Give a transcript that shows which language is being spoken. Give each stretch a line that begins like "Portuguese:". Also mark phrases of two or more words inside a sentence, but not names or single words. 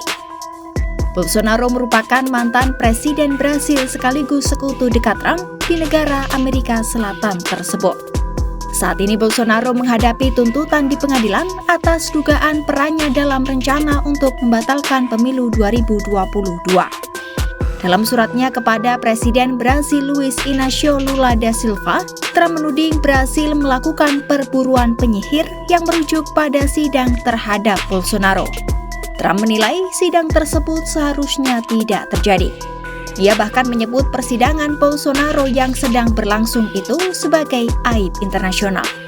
Indonesian: Bolsonaro merupakan mantan Presiden Brasil sekaligus sekutu dekat Trump di negara Amerika Selatan tersebut. Saat ini Bolsonaro menghadapi tuntutan di pengadilan atas dugaan perannya dalam rencana untuk membatalkan pemilu 2022. Dalam suratnya kepada Presiden Brasil Luiz Inácio Lula da Silva, Trump menuding Brasil melakukan perburuan penyihir yang merujuk pada sidang terhadap Bolsonaro. Trump menilai sidang tersebut seharusnya tidak terjadi. Ia bahkan menyebut persidangan Bolsonaro yang sedang berlangsung itu sebagai aib internasional.